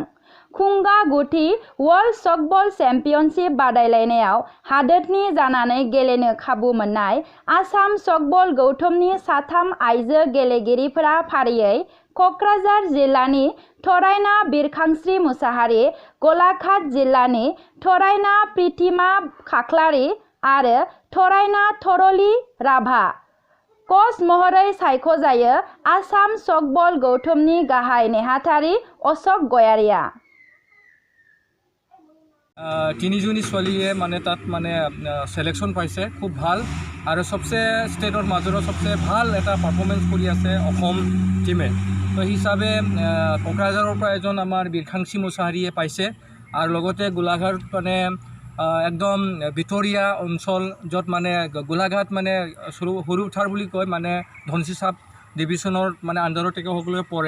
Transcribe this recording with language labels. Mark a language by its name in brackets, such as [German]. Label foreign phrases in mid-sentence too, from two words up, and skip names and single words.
[Bodo] खुंगा गुथि वर्ल्ड सकबल चेम्पियनशिप बादायलायनायाव हादोरनि जानानै गेलेनो खाबु मोननाय आसाम सकबल गौथुमनि साथाम आइजो गेलेगिरिफोरा फारियै क'क्राझार जिल्लानि थरायना बिरखांस्रि मुसाहारि, गलाघाट जिल्लानि थरायना प्रितिमा खाख्लारि आरो थरायना थरलि राभा। कच महरै सायख'जायो आसाम सकबल गौथुमनि गाहाय नेहाथारि अशोक गयारिया। [Assamese] তিনিজনী ছোৱালীয়ে মানে তাত মানে সিলেকশ্যন পাইছে খুব ভাল আৰু সবচে ষ্টেটৰ মাজত সবচে ভাল এটা পাৰফৰ্মেঞ্চ কৰি আছে অসম টিমে। তো হিচাপে কোকৰাঝাৰৰ পৰা এজন আমাৰ বিৰখাংচি মুছাহাৰীয়ে পাইছে আৰু লগতে গোলাঘাট মানে একদম ভিতৰীয়া অঞ্চল য'ত মানে গোলাঘাট মানে সৰু ঠাৰ বুলি কয় মানে ধনশী চাব ডিভিশ্যনৰ মানে আণ্ডাৰত তেখেতসকলে পৰে।